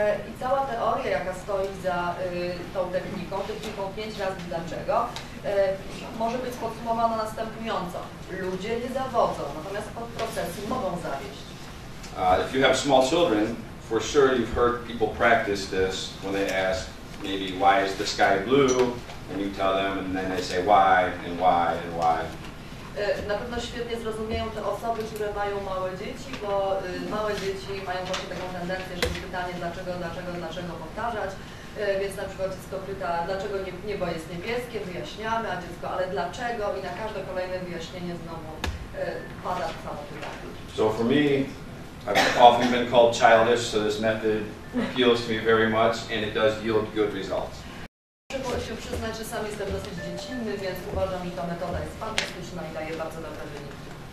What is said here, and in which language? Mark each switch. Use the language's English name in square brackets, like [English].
[Polish] I cała teoria, jaka stoi za tą techniką 5 razy dlaczego, może być podsumowana następująco. Ludzie nie zawodzą, natomiast procesy mogą zawieść. [English] If you have small children, for sure you've heard people practice this when they ask maybe why is the sky blue, and you tell them and then they say why and why and why. [Polish] Na pewno świetnie zrozumieją te osoby, które mają małe dzieci, bo małe dzieci mają właśnie taką tendencję, żeby pytanie dlaczego powtarzać. Więc na przykład dziecko pyta, dlaczego niebo jest niebieskie, wyjaśniamy, a dziecko, ale dlaczego? I na każde kolejne wyjaśnienie znowu pada to samo pytanie. [English] So for me, I've often been called childish, so this method appeals to me very much and it does yield good results. [Polish] Muszę się przyznać, że sam jestem dosyć dziecinny, więc uważam, że ta metoda jest fantastyczna i daje bardzo dobre wyniki.